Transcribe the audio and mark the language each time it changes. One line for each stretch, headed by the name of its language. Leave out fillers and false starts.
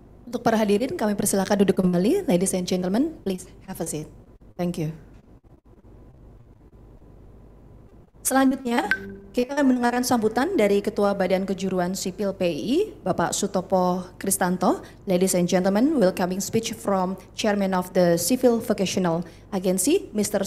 Indonesian: Untuk para hadirin kami persilakan duduk kembali.
English: Ladies and gentlemen, please have a seat. Thank you.
Indonesian: Selanjutnya, kita akan mendengarkan sambutan dari Ketua Badan Kejuruan Sipil PII, Bapak Sutopo Kristanto.
English: Ladies and gentlemen, welcoming speech from Chairman of the Civil Vocational Agency, Mr.